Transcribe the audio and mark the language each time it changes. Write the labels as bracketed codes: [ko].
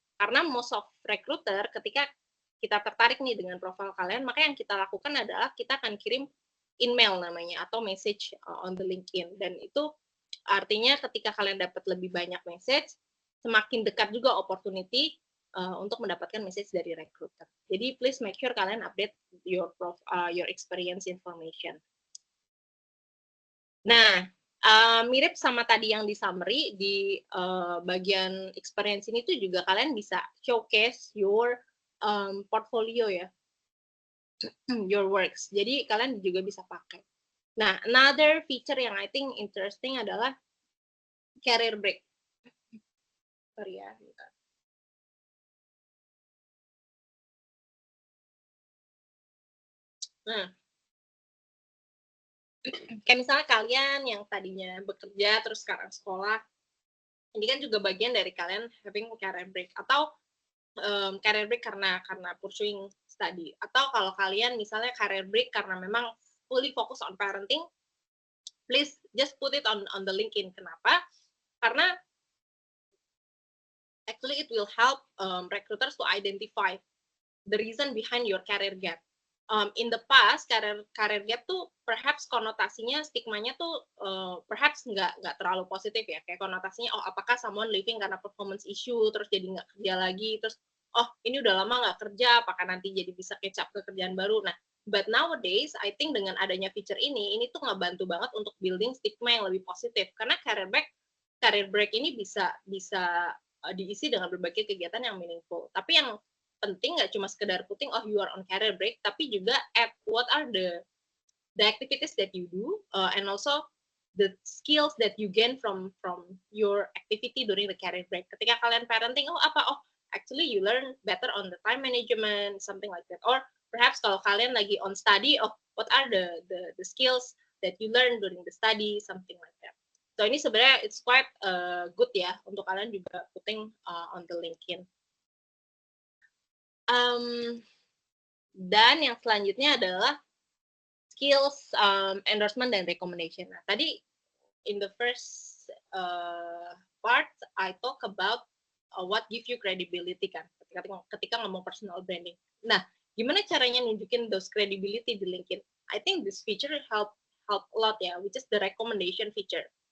[id] Karena [en] most of recruiter [id] ketika kita tertarik nih dengan profil kalian, maka yang kita lakukan adalah kita akan kirim email namanya atau [en] message on the LinkedIn, [id] dan itu artinya ketika kalian dapat lebih banyak message, semakin dekat juga opportunity untuk mendapatkan message dari recruiter. Jadi [en] please make sure [id] kalian [en] update your experience information. [id] Nah, mirip sama tadi yang di summary, di bagian experience ini tuh juga kalian bisa [en] showcase your portfolio [id] ya, [en] your works. [id] Jadi kalian juga bisa pakai. Nah, [en] another feature [id] yang [en] I think interesting [id] adalah career break. Sorry ya. Nah, kayak misalnya kalian yang tadinya bekerja terus sekarang sekolah, ini kan juga bagian dari kalian [en] having career break, [id] atau career break karena [en] pursuing study, [id] atau kalau kalian misalnya career break karena memang [en] fully focus on parenting, please just put it on the LinkedIn. [id] Kenapa? Karena [en] actually it will help recruiters to identify the reason behind your career gap. In the past, [id] career gap tuh perhaps konotasinya, stigmanya tuh perhaps nggak terlalu positif ya. Kayak konotasinya, oh apakah [en] someone leaving [id] karena performance issue, terus jadi nggak kerja lagi, terus oh ini udah lama nggak kerja, apakah nanti jadi bisa [en] catch up [id] ke kerjaan baru. Nah, [en] but nowadays, I think [id] dengan adanya feature ini tuh ngebantu banget untuk building stigma yang lebih positif. Karena career break ini bisa diisi dengan berbagai kegiatan yang meaningful. Tapi yang penting nggak cuma sekedar [en] putting oh you are on career break, [id] tapi juga [en] at what are the activities that you do and also the skills that you gain from your activity during the career break. [id] Ketika kalian [en] parenting, actually you learn better on the time management, something like that. Or perhaps [id] kalau kalian lagi [en] on study, what are the skills that you learn during the study, something like that. So [id] ini sebenarnya [en] it's quite good [id] ya untuk kalian juga [en] putting on the LinkedIn. [id] Dan yang selanjutnya adalah skills, endorsement, dan recommendation. Nah, tadi [en] in the first part, I talk about what give you credibility [id] kan, ketika ngomong [en] personal branding. [id] Nah, gimana caranya nunjukin those credibility di LinkedIn? [en] I think this feature help a lot ya, which is the recommendation feature.